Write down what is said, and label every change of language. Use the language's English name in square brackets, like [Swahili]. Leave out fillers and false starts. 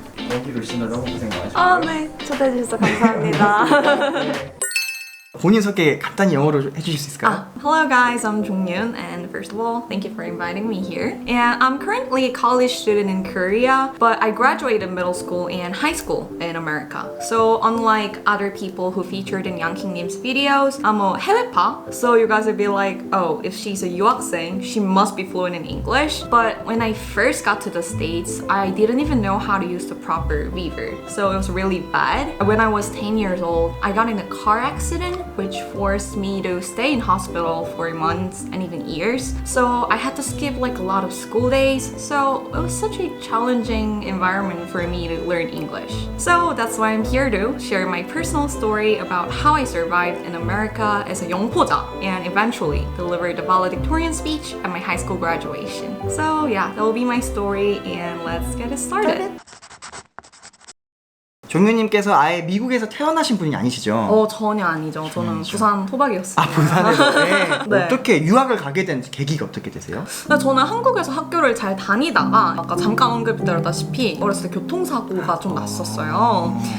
[Korean] 여기로 오시느라 너무 고생 많으셨고요. 아, 네. 초대해 주셔서 감사합니다. 본인 소개 간단히 영어로 해주실 수 있을까요? [English] Hello guys, I'm Jonghyun, and first of all, thank you for inviting me here. And I'm currently a college student in Korea, but I graduated middle school and high school in America. So unlike other people who featured in Yang Nim's videos, I'm a 해외파. So you guys would be like, oh, if she's a 유학생, she must be fluent in English. But when I first got to the States, I didn't even know how to use the proper verb. So it was really bad. When I was 10 years old, I got in a car accident which forced me to stay in hospital for months and even years. So I had to skip a lot of school days. So it was such a challenging environment for me to learn English. So that's why I'm here to share my personal story about how I survived in America as a 영포자 and eventually delivered the valedictorian speech at my high school graduation. So yeah, that will be my story and let's get it started. [Korean] 종윤님께서 아예 미국에서 태어나신 분이 아니시죠? 전혀 아니죠. 저는 부산 토박이었어요. 아, 부산에서? 네. 네. 어떻게 유학을 가게 된 계기가 어떻게 되세요? 근데 저는 한국에서 학교를 잘 다니다가 아까 잠깐 언급드렸다시피 어렸을 때 교통사고가 좀 났었어요.